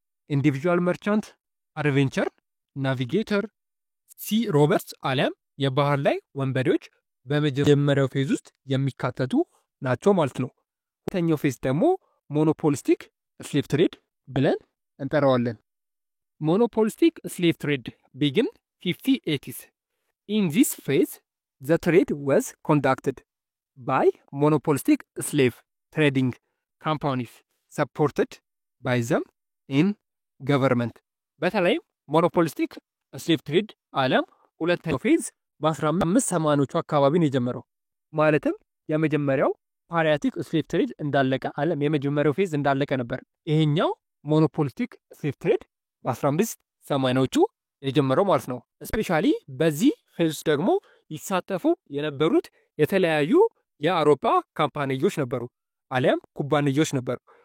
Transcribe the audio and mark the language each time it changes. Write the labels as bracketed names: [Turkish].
[Amharic] ኢንዲቪጁዋል መርቻንት፣ አድቬንቸር፣ ናቪጌተር፣ ሲ ሮበርስ አሊያም የባህር ላይ ወንበዴዎች በመጀመሪያው ፌዝ ውስጥ የሚካተቱ ናቸው ማለት ነው። ሁለተኛው ፌዝ ደግሞ ሞኖፖሊስቲክ ስሌቭ ትሬድ ብለን እንጠራዋለን። ሞኖፖሊስቲክ ስሌቭ ትሬድ ቢግን 5080s. [English] In this phase, the trade was conducted by monopolistic slave trading companies supported by them in government. [Amharic] በተለይም ሞኖፖሊስቲክ ስሌቭ ትሬድ አሊያም ሁለተኛው ፌዝ በ1580ዎቹ አካባቢ ነው የጀመረው። ማለትም የመጀመሪያው ፓሪያቲክ ስሌቭ ትሬድ እንዳለቀ አለም የመጀመሪያው ፌዝ እንዳለቀ ነበር። ይሄኛው ሞኖፖሊስቲክ ስሌቭ ትሬድ በ1580ዎቹ የጀመረው ማለት ነው። ስፔሻሊ በዚህ ፌዝ ደግሞ ይሳተፉ የነበሩት የተለያዩ የአውሮፓ ካምፓኒዎች ነበሩ አሊያም ኩባንያዎች ነበሩ።